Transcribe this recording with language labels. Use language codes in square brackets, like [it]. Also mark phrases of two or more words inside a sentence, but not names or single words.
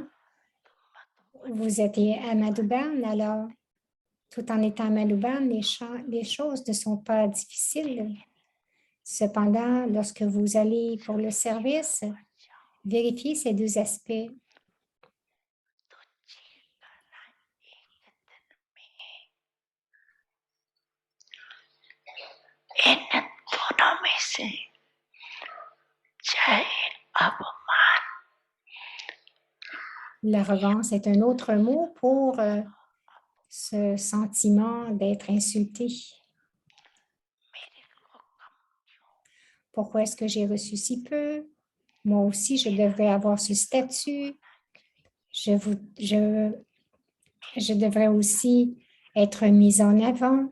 [fr] Vous êtes à Madhuban, alors tout en étant à Madhuban, les choses ne sont pas difficiles. Cependant, lorsque vous allez pour le service, vérifiez ces deux aspects. [hi] इन दोनों में से चाहे अपमान [fr] L'arrogance est un autre mot pour ce sentiment d'être insulté. Pourquoi est-ce que j'ai reçu si peu? Moi aussi, je devrais avoir ce statut. Je devrais aussi être mise en avant.